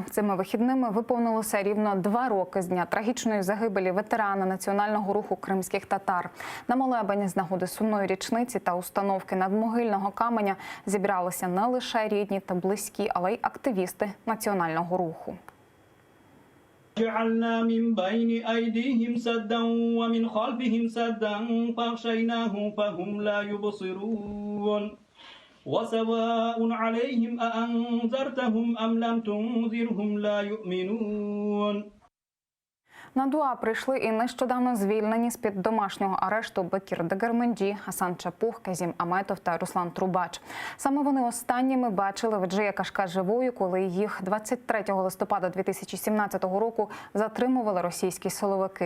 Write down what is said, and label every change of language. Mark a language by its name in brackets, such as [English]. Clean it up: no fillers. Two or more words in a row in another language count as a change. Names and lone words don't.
[Ukrainian] Цими вихідними виповнилося рівно 2 роки з дня трагічної загибелі ветерана національного руху кримських татар. На молебені з нагоди сумної річниці та установки надмогильного каменя зібралися не лише рідні та близькі, але й активісти національного руху. [Arabic] جعلنا من بين أيديهم سدا ومن خلفهم سدا فأغشيناهم فهم لا يبصرون وسواء عليهم أأنذرتهم أم لم تنذرهم لا يؤمنون. [Ukrainian] На дуа прийшли і нещодавно звільнені з-під домашнього арешту Бекір Дегерменджі, Асан Чапух, Казім Аметов та Руслан Трубач. Саме вони останніми бачили Веджия Кашка живою, коли їх 23 листопада 2017 року затримували російські силовики.